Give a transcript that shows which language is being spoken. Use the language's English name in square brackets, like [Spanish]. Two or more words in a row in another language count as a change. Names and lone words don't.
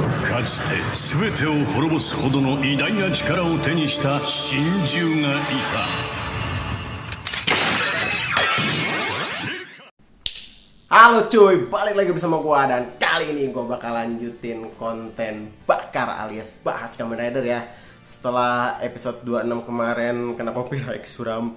[Japanese] かつて全てを滅ぼすほどの偉大な力を手にした神獣がいた。 [Indonesian] Halo cuy, balik lagi bersama gua dan kali ini gua bakal lanjutin konten bakar alias bahas Kamen Rider ya. Setelah episode 26 kemarin kena copyright suram.